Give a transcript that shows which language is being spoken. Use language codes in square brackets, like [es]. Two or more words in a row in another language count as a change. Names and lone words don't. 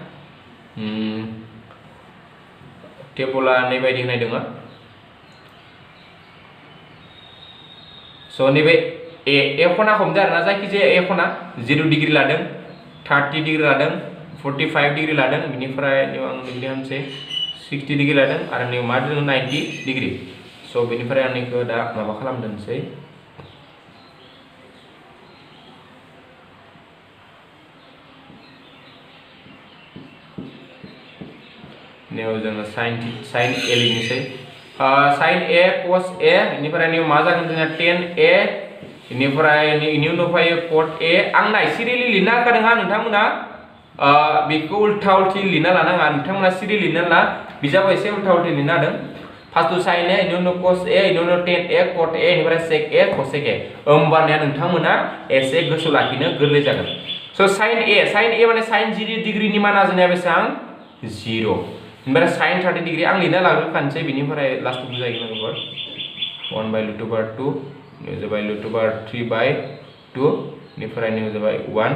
[brx] टेबला नैबायदि होनाय दङ स' नैबे ए खना हमदो आरोना जायखिजाया ए खना 0 डिग्री लादों 30 डिग्री लादों 45 डिग्री लादों बिनिफ्राय आं बिदि होनसै 60 डिग्री लादों आरो नैयाव मा दङ 90 डिग्री स' बेनिफ्राय आं नैखौ दा माबा खालामदोंसै नैयाव जोङो sin a लिरनोसै sin a cos a बेनिफ्राय नैयाव मा जागोन जोंना tan a बेनिफ्राय इनि उनाव फैयो cot a आं नाय सिरियेलि लिरना होखादों हा नोंथांमोना बेखौ उल्था उल्थि लिरना लानाङा नोंथांमोना सिरि लिरना ला बिजाबाव एसे उल्था उल्थि लिरना होदों फार्स्टआव sin a इनि उनाव cos a इनि उनाव tan a cot a बेनिफ्राय sec a cosec a होमबानिया नोंथांमोना एसे गोसोआव लाखिनो गोरलै जागोन स' sin a माने sin 0 डिग्रीनि माना जोंनिया बेसेबां 0 ओमफ्राय sin 30 डिग्री आं लिरना लाग्रोखानोसै बिनिफ्राय लास्टआव बुजायगोन लोगोफोर 1/√2 निउ जाबाय √3/2 बेनिफ्राय निउ जाबाय 1